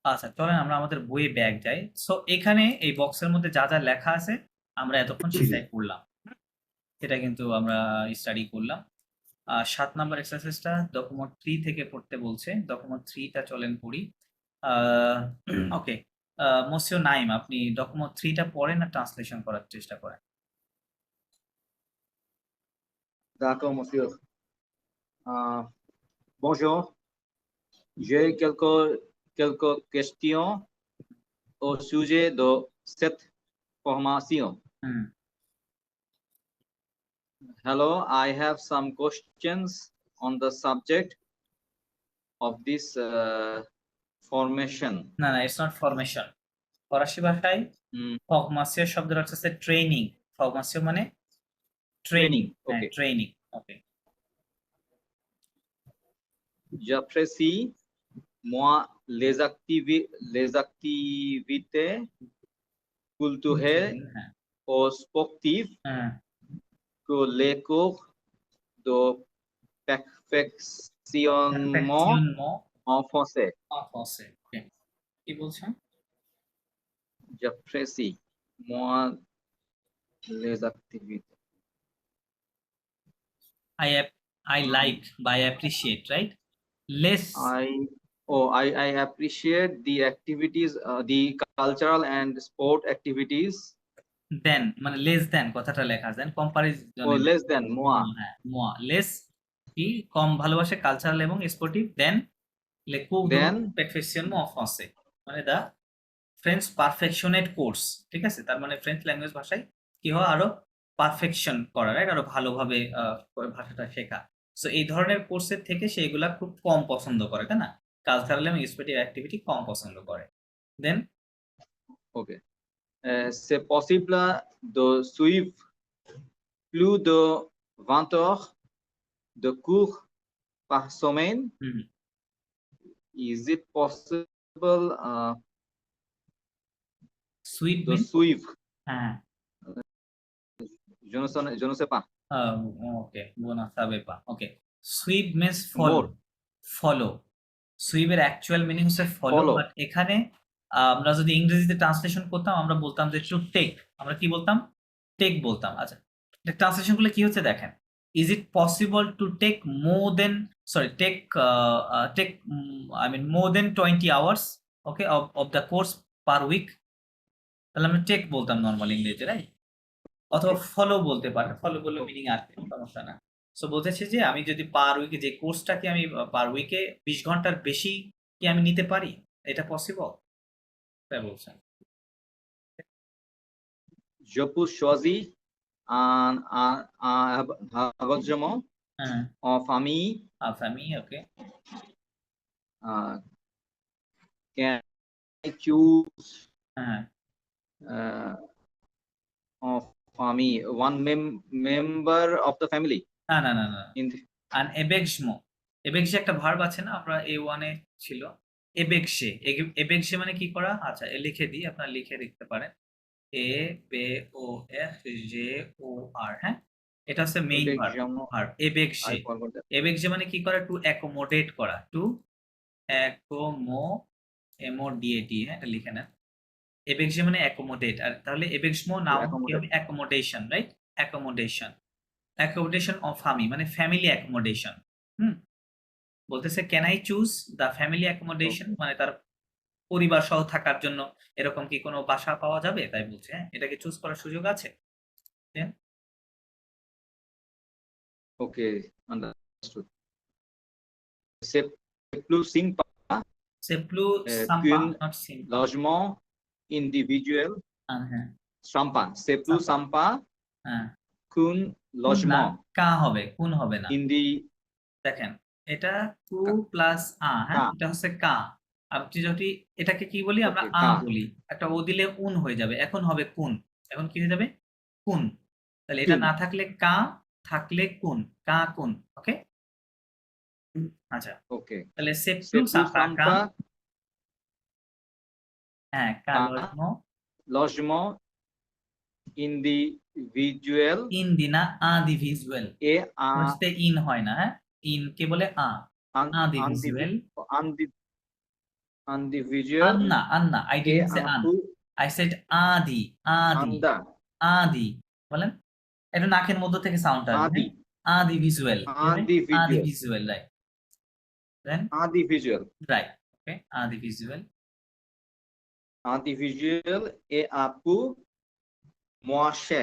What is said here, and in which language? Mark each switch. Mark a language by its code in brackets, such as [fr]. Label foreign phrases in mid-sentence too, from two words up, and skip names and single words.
[bn] আচ্ছা, চলেন আমরা আমাদের বইয়ে ব্যাক যাই। সো এখানে এই বক্সের মধ্যে যা, যা লেখা আছে আমরা এতক্ষণ সেটাই করলাম। এটা কিন্তু আমরা স্টাডি করলাম। ৭ নাম্বার এক্সারসাইজটা ডকুমেন্ট 3 থেকে পড়তে বলছে। ডকুমেন্ট 3 টা চলেন পড়ি। আ ওকে। মসিউ নাইম, আপনি ডকুমেন্ট 3 টা পড়েন আর ট্রান্সলেশন করার চেষ্টা করেন। [fr] D'accord, monsieur. Bonjour. J'ai quelques questions au sujet de cette formation. হুম, [en] Hello, I have some questions on the subject of this formation. [bn] না, না, [en] it's not formation. [bn] ফরাসি ভাষায় Hmm, ফরমাসিও শব্দের অর্থ হচ্ছে ট্রেনিং। ফরমাসিও মানে ট্রেনিং। [en] training. [bn] হ্যাঁ, [en] Okay. training. okay. [fr] J'apprécie, moi, les activités culturelles [bn] হ্যাঁ, [fr] ou sportives [bn] হ্যাঁ, [fr] que les cours de perfectionnement perfectionnement en français. en français. [bn] ওকে। কি বলছেন? [fr] J'apprécie, moi, les activités. [en] I like বা I appreciate, right? Less I appreciate the activities, the cultural and sport activities. [bn] than মানে [en] less than [bn] কথাটা লেখা দেন [en] Or [bn] কম্পারিজনে [en] less than moi. [bn] হ্যাঁ, moi less কি কম ভালোবাসে কালচারাল এবং স্পোর্টিভ দেন [fr] le cours de [en] Then [fr] perfectionnement en français [en] মানে the French perfectionnate course. [bn] ঠিক আছে, তার মানে [en] French language [bn] ভাষায় কি হয় আরো পারফেকশন করা, রাইট? আরো ভালোভাবে ভাষাটা শেখা। সো এই ধরনের কোর্সের থেকে সে এগুলা খুব কম পছন্দ করে, তাই না? কালচারাল এবং স্পোর্টিভ অ্যাক্টিভিটি কম পছন্দ করে। [en] দেন okay. [fr] C'est possible de suivre plus de 20 heures de cours par semaine. [en] Is it possible [fr] সুইট de [en] মিন [fr] suivre? [bn] হ্যাঁ, [fr] Je ne sais pas. [en] ওকে, [fr] je sais pas. [en] okay, suivre means follow. More. [bn] ফলো। সুইপের অ্যাকচুয়াল মিনিং হচ্ছে ফলো, [en] Follow. [bn] বাট এখানে আমরা যদি ইংরেজিতে ট্রান্সলেশন করতাম আমরা বলতাম যে [en] to take. [bn] আমরা কি বলতাম? টেক বলতাম। আচ্ছা, ট্রান্সলেশন করলে কি হচ্ছে দেখেন। [en] is it possible to take more than take I mean more than 20 hours okay of the course per week? [bn] তাহলে আমরা টেক বলতাম নরমাল ইংরেজি, রাইট? অথবা ফলো বলতে পারে। ফলো বললে মিনিং আসবে, সমস্যা না। সো বলতেছে যে আমি যদি [en] per weeke [bn] যে কোর্সটাকে আমি [en] per weeke [bn] 20 ঘন্টার বেশি কি আমি নিতে পারি? এটা পসিবল? তাই বলছেন। [fr] Je peux choisir un hébergement [bn] হ্যাঁ, [fr] en famille. [bn] আমি ওকে। [en] Can I choose হ্যাঁ, [fr] en famille [en] one member of the family? [bn] না, না, না, না। [en] In the, [fr] un hébergement. [bn] এবেক্সে একটা ভার্ব আছে না? আপনার A1 এ ছিল। এবেক্সে। এবেক্সে মানে কি করা? আচ্ছা, লিখে দিই, আপনারা লিখে লিখতে পারেন। ABOFJOR, হ্যাঁ? এটা হচ্ছে মেইন ভার্ব। এবেক্সে। [en] I forgot that. [bn] এবেক্সে মানে কি করা? [en] to accommodate [bn] করা। [en] to accommodate, [bn] হ্যাঁ? এটা লিখে নেন। এবেক্সে মানে অ্যাকোমোডেট। আর তাহলে এবেক্সমো নাউন কি হবে? [en] accommodation, right? accommodation. accommodation of famille মানে family accommodation. [bn] বলতেছে [en] can I choose the family accommodation [bn] মানে তার পরিবার সহ থাকার জন্য এরকম কি কোনো বাসা পাওয়া যাবে? তাই বলছে, হ্যাঁ? এটাকে চুজ করার সুযোগ আছে? দেন [en] Okay, understood. [fr] C'est plus simple c'est plus sympa qu'un [en] not sympa. [fr] logement individuel. [bn] হ্যাঁ, [fr] Sympa. C'est plus sympa [bn] হ্যাঁ। [fr] qu'un [bn] কোন না, [fr] logement [bn] কা হবে, কোন হবে না। [en] in the [bn] দেখেন, এটা কু প্লাস হ্যাঁ? কা। এটা হচ্ছে কা। আপনি যদি এটাকে কি বলি? আমরা [en] Okay, কা। [bn] বলি। একটা ও দিলে উন হয়ে যাবে। এখন হবে কুন। এখন কি হয়ে যাবে? কুন। তাহলে এটা [fr] Qu'un. [bn] না থাকলে কা, থাকলে কুন। কা কুন। ওকে? আচ্ছা। [en] Okay. [bn] তাহলে সে [fr] C'est প্লু plus sympa que. sympa [bn] হ্যাঁ, কা [fr] qu'un লজমো logement individuel ইন দি না দি ভিজুয়াল। et [bn] ফার্স্টে ইন হয় না, হ্যাঁ? ইন কে বলে [fr] un, দি ভিজুয়াল। [en] individual, Anna. I e didn't say an. [bn] apu, [en] I said [bn] adi. Adi বলেন, এটা নাকের মধ্য থেকে সাউন্ড আসবে। [fr] adi, আদি ভিজুয়াল, আদি [en] individual, visual, right. then individual, right, okay, [fr] individuel, individual, e apu, moashek,